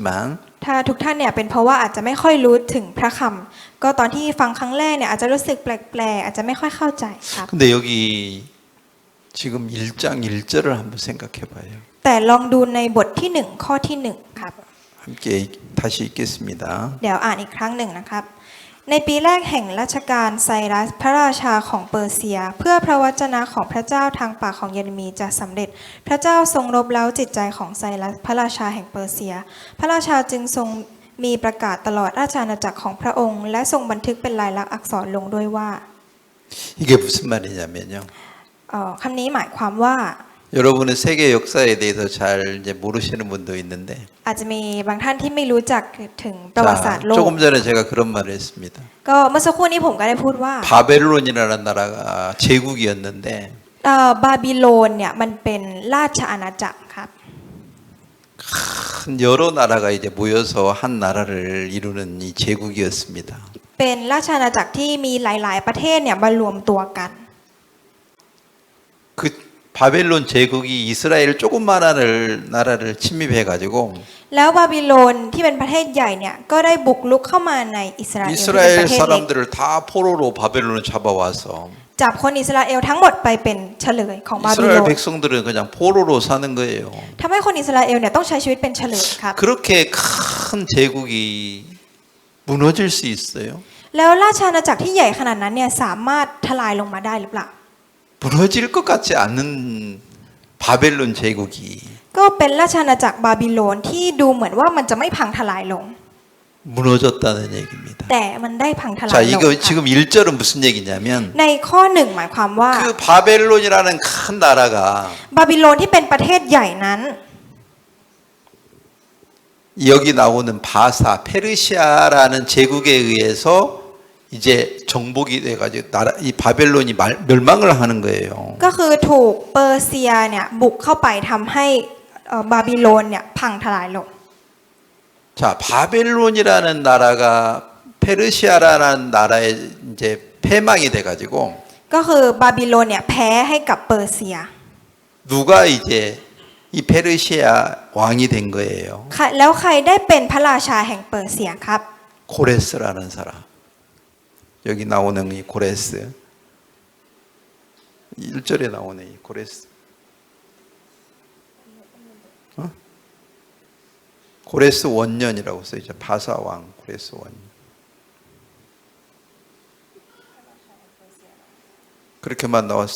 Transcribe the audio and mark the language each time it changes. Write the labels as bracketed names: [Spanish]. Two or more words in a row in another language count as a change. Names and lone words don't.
[Thai] ถ้าทุกท่านเนี่ยเป็นเพราะว่าอาจจะไม่ค่อยรู้ถึงพระคำก็ตอนที่ฟังครั้งแรกเนี่ยอาจจะรู้สึกแปลกๆอาจจะไม่ค่อยเข้าใจครับ [Korean] 근데 여기 지금 1장 1절을 한번 생각해 봐요. [Thai] แต่ลองดูในบทที่1ข้อที่1ครับ [Korean] 함께 다시 읽겠습니다. [Thai] เดี๋ยวอ่านอีกครั้งหนึ่งนะครับ ในปีแรกแห่งรัชกาลไซรัสพระราชาของเปอร์เซีย เพื่อพระวจนะของพระเจ้าทางปากของเยเรมีจะสำเร็จ พระเจ้าทรงรบเร้าจิตใจของไซรัสพระราชาแห่งเปอร์เซีย พระราชาจึงทรงมีประกาศตลอดราชอาณาจักรของพระองค์ และทรงบันทึกเป็นลายลักษณ์อักษรลงด้วยว่า [Korean] 이게 무슨 말이냐면요. [Thai] คำนี้หมายความว่า [Korean] 여러분은 세계 역사에 대해서 잘 이제 모르시는 분도 있는데 [Thai] อาจจะมีบางท่านที่ไม่รู้จักถึงประวัติศาสต [Korean] 자, [Thai] ร์โลก [Korean] 조금 전에 제가 그런 말을 했습니다. [Thai] ก็เมื่อสักครู่นี้ผมก็ได้พูดว่า [Korean] 바벨론이라는 나라가 제국이었는데 [Thai] บาบิโลนเนี่ยมันเป็นราชอาณาจักรครับ [Korean] 큰 여러 나라가 이제 모여서 한 나라를 이루는 이 제국이었습니다. [Thai] เป็นราชอาณาจักรที่มีหลาย ๆ ประเทศเนี่ยมารวมตัวกัน [Korean] 그 바벨론 제국이 이스라엘 조그마한 나라를 침입해 가지고 [Thai] แล้วบาบิโลนที่เป็นประเทศใหญ่เนี่ยก็ได้บุกรุกเข้ามาในอิสราเอลที่เป็น 이스라엘 ประเทศเล็ก [Korean] 사람들을 다 포로로 바벨론을 잡아와서 [Thai] จับคนอิสราเอลทั้งหมดไปเป็นเฉลยของบาบิโล 이스라엘 น [Korean] 백성들은 그냥 포로로 사는 거예요. [Thai] ทำให้คนอิสราเอลเนี่ยต้องใช้ชีวิตเป็นเฉลยครับ [Korean] 그렇게 큰 제국이 무너질 수 있어요? [Thai] แล้วราชอาณาจักรที่ใหญ่ขนาดนั้นเนี่ยสามารถทลายลงมาได้หรือเปล่า [Korean] 무너질 것 같지 않는 바벨론 제국이 [Thai] ก็เป็นราชอาณาจักรบาบิโลนที่ดูเหมือนว่ามันจะไม่พังทลายลง [Korean] 무너졌다는 얘기입니다. [Thai] แต่มันได้พังทลาย [Korean] 자, [Thai] ลง [Korean] 이거 [Thai] ค่ะ [Korean] 지금 1절은 무슨 얘기냐면 [Thai] ในข้อหนึ่งหมายความว่า [Korean] 그 바벨론이라는 큰 나라가 [Thai] บาบิโลนที่เป็นประเทศใหญ่นั้น [Korean] 여기 나오는 바사 페르시아라는 제국에 의해서 이제 정복이 돼가지고 이 바벨론이 멸망을 하는 거예요. [Thai] ก็คือถูกเปอร์เซียเนี่ยบุกเข้าไปทำให้บาบิโลนเนี่ยพังทลายลง [Korean] 자, 바벨론이라는 나라가 페르시아라는 나라에 이제 패망이 돼가지고 [Thai] ก็คือบาบิโลนเนี่ยแพ้ให้กับเปอร์เซีย [Korean] 누가 이제 이 페르시아 왕이 된 거예요. [Thai] แล้วใครได้เป็นพระราชาแห่งเปอร์เซียครับ [Korean] 고레스라는 사람. 여기 나오는 이 고레스. 1절에 나오는 이 고레스. 고레스 원년이라고 써있죠. 바사 왕 고레스 원년. 그렇게만 나왔어?